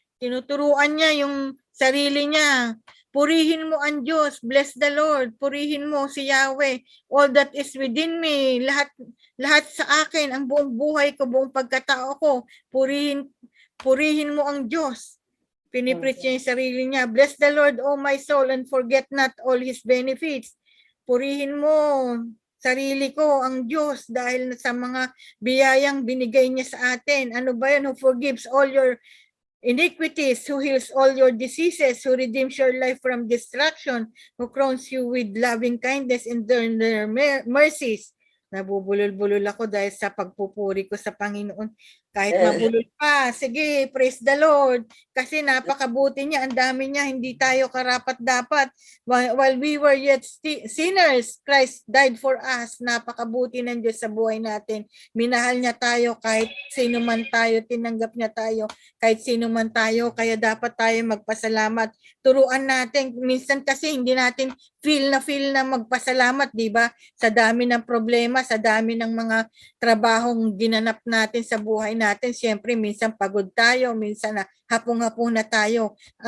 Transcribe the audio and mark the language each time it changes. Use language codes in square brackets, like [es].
[tl] Tinuturuan niya yung sarili niya. Purihin mo ang Diyos, [en] bless the Lord, [tl] purihin mo si Yahweh, [en] all that is within me, [tl] lahat sa akin, ang buong buhay ko, buong pagkatao ko, purihin mo ang Diyos. Pinipreach niya yung sarili niya. [en] Bless the Lord, O my soul, and forget not all His benefits. [tl] Purihin mo sarili ko ang Diyos dahil sa mga biyayang binigay niya sa atin. Ano ba yan? [en] Who forgives all your iniquities, who heals all your diseases, who redeems your life from destruction, who crowns you with loving kindness and their mercies. [tl] Nabubulol-bulol ako dahil sa pagpupuri ko sa Panginoon. Kahit mabulol pa, sige, [en] praise the Lord. [tl] Kasi napakabuti niya, ang dami niya, hindi tayo karapat-dapat. [en] While we were yet sinners, Christ died for us. [tl] Napakabuti ng Diyos sa buhay natin. Minahal niya tayo kahit sino man tayo, tinanggap niya tayo kahit sino man tayo. Kaya dapat tayo magpasalamat. Turuan natin, minsan kasi hindi natin feel na magpasalamat, di ba? Sa dami ng problema, sa dami ng mga trabahong ginanap natin sa buhay natin, siyempre minsan pagod tayo, minsan na hapong-hapong na tayo.